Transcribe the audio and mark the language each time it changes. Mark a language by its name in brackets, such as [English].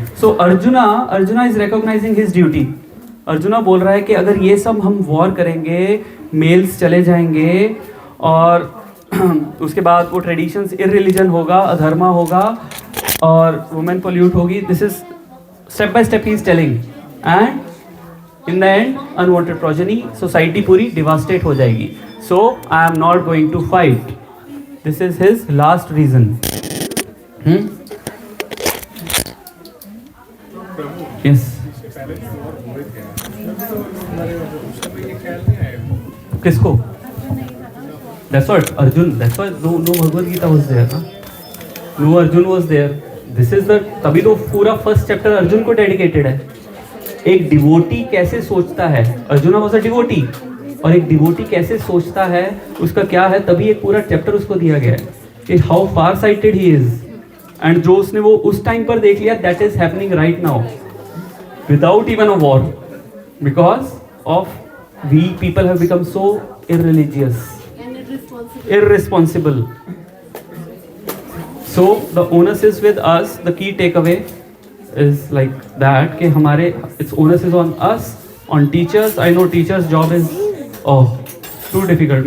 [English] So Arjuna is recognizing his duty. [Hindi] Arjuna बोल रहा है कि अगर ये सब हम वॉर करेंगे, मेल्स चले जाएंगे, और उसके बाद वो ट्रेडिशंस इररिलीजन होगा, अधर्मा होगा, और वुमेन पोल्यूट होगी. [English] this is step by step he is telling, and in the end unwanted progeny, [Hindi] society पूरी डिवास्टेट हो जाएगी. [English] So I am not going to fight. This is his last reason. Yes, किसको? That's what Arjun. That's why no Bhagavad Gita was there, ना? No Arjun was there. This is the, [Hindi] तभी तो पूरा first chapter Arjun को dedicated है. एक devotee कैसे सोचता है, [English] Arjuna was a devotee, [Hindi] और एक डिवोटी कैसे सोचता है उसका क्या है, तभी एक पूरा चैप्टर उसको दिया गया है कि [English] How far sighted he is. And [Hindi] जो उसने वो उस टाइम पर देख लिया, [English] That is happening right now without even a war, because of we people have become so irreligious, irresponsible. So the onus is with us. The key takeaway is like that कि हमारे its onus is on us, on teachers. I know teachers job is too difficult.